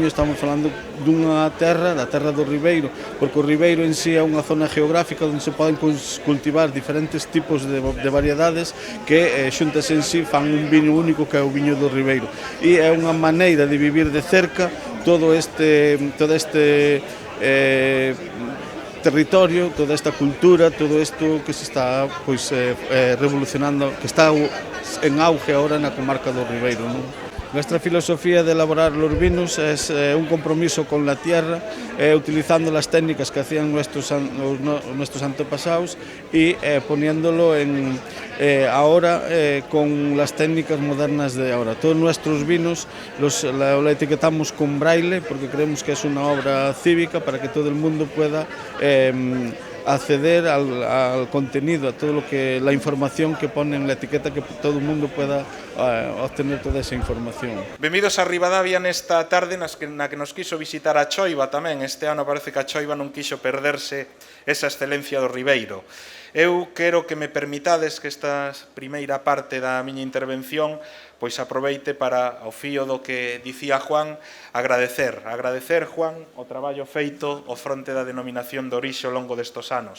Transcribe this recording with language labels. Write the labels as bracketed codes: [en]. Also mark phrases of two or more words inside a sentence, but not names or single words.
[gl] Estamos falando dunha terra, da terra do Ribeiro, porque o Ribeiro en sí é unha zona geográfica onde se poden cultivar diferentes tipos de variedades que xuntas en sí fan un viño único que é o viño do Ribeiro, e é unha maneira de vivir de cerca todo este territorio, toda esta cultura, todo isto que se está revolucionando, que está en auge ahora na comarca do Ribeiro, non? [es] Nuestra filosofía de elaborar los vinos es un compromiso con la tierra, utilizando las técnicas que hacían nuestros antepasados y poniéndolo ahora con las técnicas modernas de ahora. Todos nuestros vinos la etiquetamos con braille porque creemos que es una obra cívica para que todo el mundo pueda acceder al contenido, a todo lo que la información que pone en la etiqueta, que todo el mundo pueda obtener toda esa información. [gl] Benvidos a Ribadavia nesta tarde na que nos quiso visitar a Choiva tamén. Este ano parece que a Choiva non quiso perderse esa excelencia do Ribeiro. Eu quero que me permitades que esta primeira parte da miña intervención pois aproveite para, ao fío do que dicía Juan, agradecer, Juan, o traballo feito ao fronte da denominación de orixe ao longo destos anos.